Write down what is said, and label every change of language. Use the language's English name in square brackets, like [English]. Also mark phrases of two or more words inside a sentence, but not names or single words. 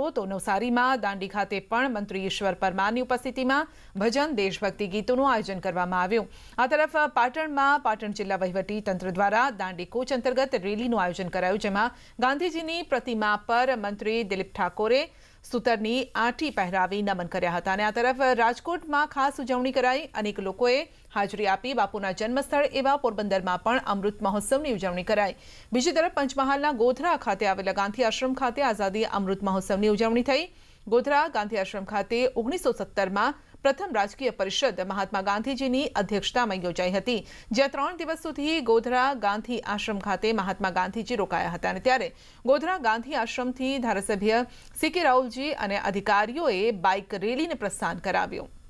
[Gujarati] તો નવસારીમાં દાંડી ખાતે પણ મંત્રી ઈશ્વર પરમારની ઉપસ્થિતિમાં ભજન દેશભક્તિ ગીતોનું આયોજન કરવામાં આવ્યું। આ તરફ પાટણમાં પાટણ જિલ્લા વહીવટી તંત્ર દ્વારા દાંડી કૂચ અંતર્ગત રેલીનું આયોજન કરાયું, જેમાં ગાંધીજીની પ્રતિમા પર મંત્રી દિલીપ ઠાકોરે સૂતરની આંટી પહેરાવી નમન કર્યા હતા। આ તરફ રાજકોટમાં ખાસ ઉજવણી કરાઈ। અનેક લોકોએ હાજરી આપી બાપુના જન્મસ્થળ એવા પોરબંદરમાં પણ અમૃત મહોત્સવની ઉજવણી કરાઈ। બીજી તરફ પંચમહાલના ગોધરા ખાતે આવેલા ગાંધી આશ્રમ ખાતે આઝાદી અમૃત મહોત્સવની ઉજવણી થઈ। ગોધરા ગાંધી આશ્રમ ખાતે 1970 મેં પ્રથમ રાજકીય પરિષદ મહાત્મા ગાંધીજીની અધ્યક્ષતામાં યોજાઈ હતી, જ્યાં 3 દિવસ સુધી ગોધરા ગાંધી આશ્રમ ખાતે મહાત્મા ગાંધીજી રોકાયા હતા અને ત્યારે ગોધરા ગાંધી આશ્રમથી ધારાસભ્ય સીકે રાહુલજી અને અધિકારીઓએ બાઇક રેલીને પ્રસ્થાન કરાવ્યું।